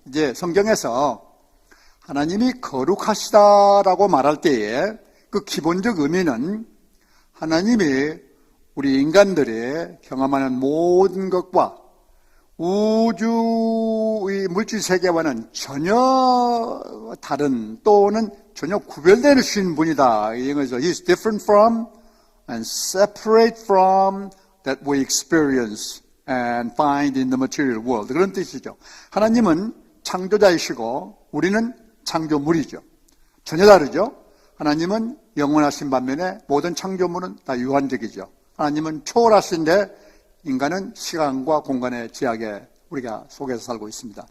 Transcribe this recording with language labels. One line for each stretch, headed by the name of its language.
Korean: 이제 성경에서 하나님이 거룩하시다라고 말할 때에 그 기본적 의미는 하나님이 우리 인간들이 경험하는 모든 것과 우주의 물질 세계와는 전혀 다른, 또는 전혀 구별되는 분이다.
English: 이 영어에서 He's different from and separate from that we experience and find in the material world.
Korean: 그런 뜻이죠. 하나님은 창조자이시고 우리는 창조물이죠. 전혀 다르죠. 하나님은 영원하신 반면에 모든 창조물은 다 유한적이죠. 하나님은 초월하신데 인간은 시간과 공간의 제약에 우리가 속에서 살고 있습니다.